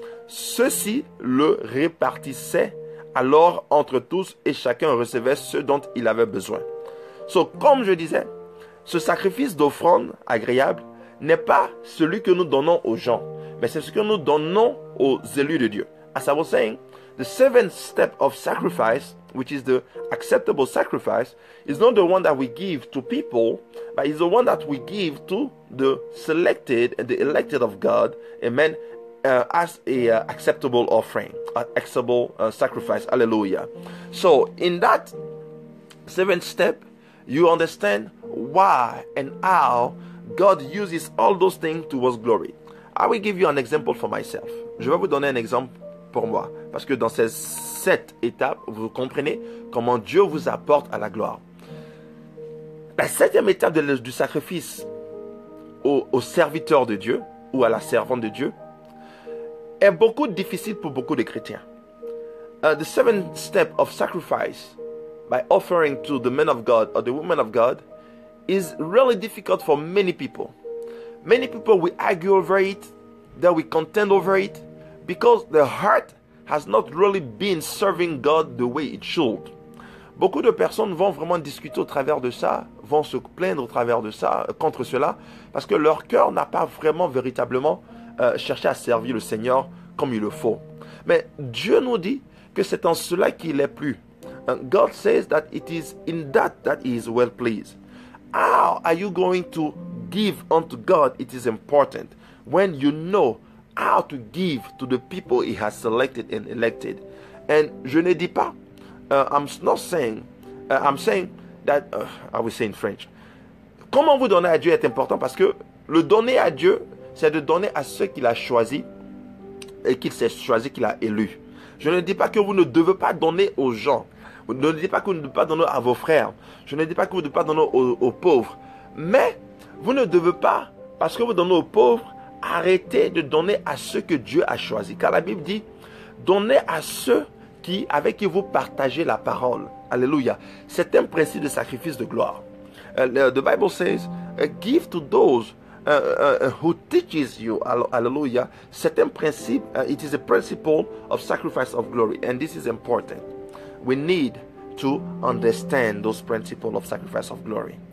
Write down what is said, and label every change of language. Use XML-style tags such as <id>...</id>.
<fr>Ceux-ci le répartissaient alors entre tous et chacun recevait ce dont il avait besoin. Comme je disais, ce sacrifice d'offrande agréable n'est pas celui que nous donnons aux gens, mais c'est ce que nous donnons aux élus de Dieu,</fr> <en>as I was saying, the seventh step of sacrifice, which is the acceptable sacrifice, is not the one that we give to people, but is the one that we give to the selected and the elected of God, amen, as a acceptable offering, acceptable sacrifice. Hallelujah. So in that seventh step, you understand why and how God uses all those things towards glory. I will give you an example for myself.</en> <fr>Je vais vous donner un exemple pour moi. Parce que dans ces 7 étapes, vous comprenez comment Dieu vous apporte à la gloire. La 7e étape du sacrifice au serviteur de Dieu ou à la servante de Dieu est beaucoup difficile pour beaucoup de chrétiens.</fr> <en>The 7th step of sacrifice by offering to the men of God or the women of God is really difficult for many people. Many people will argue over it, they will contend over it, because their heart has not really been serving God the way it should.</en> <fr>Beaucoup de personnes vont vraiment discuter au travers de ça, vont se plaindre au travers de ça, contre cela, parce que leur cœur n'a pas vraiment, véritablement cherché à servir le Seigneur comme il le faut. Mais Dieu nous dit que c'est en cela qu'il est plu.</fr> <en>God says that it is in that he is well pleased. How are you going to give unto God? It is important when you know how to give to the people he has selected and elected. And</en> <fr>je ne dis pas,</fr> <en>I'm not saying, I'm saying that, I will say in French.</en> <fr>Comment vous donner à Dieu est important parce que le donner à Dieu, c'est de donner à ceux qu'il a choisis et qu'il s'est choisi, qu'il a élus. Je ne dis pas que vous ne devez pas donner aux gens. Je ne dis pas que vous ne devez pas donner à vos frères. Je ne dis pas que vous ne devez pas donner aux pauvres. Mais vous ne devez pas, parce que vous donnez aux pauvres, arrêter de donner à ceux que Dieu a choisis. Car la Bible dit, donnez à ceux avec qui vous partagez la parole. Alléluia. C'est un principe de sacrifice de gloire.</fr> <en>The Bible says, give to those who teaches you. Hallelujah.</en> <fr>C'est un principe,</fr> <en>it is a principle of sacrifice of glory. And this is important. We need to understand those principles of sacrifice of glory.</en>